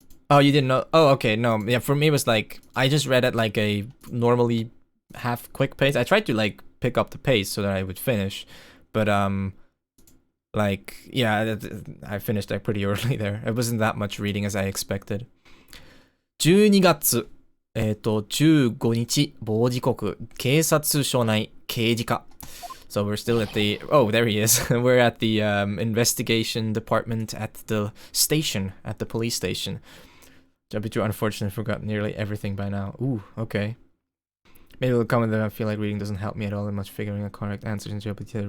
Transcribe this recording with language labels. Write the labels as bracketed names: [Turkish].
[English] Oh, you didn't know? Oh, okay, no. Yeah, for me it was like, I just read at like a normally half quick pace. I tried to like pick up the pace so that I would finish. But like, yeah, I finished like pretty early there. It wasn't that much reading as I expected. [Japanese] 12月、15日、傍時刻、警察署内、刑事課。 [English] So we're still at the, oh, there he is. We're at the investigation department at the station, at the police station. Jumping too unfortunate, forgot nearly everything by now. Ooh, okay. Maybe it'll comment that I feel like reading doesn't help me at all in much figuring out correct answers in GPT.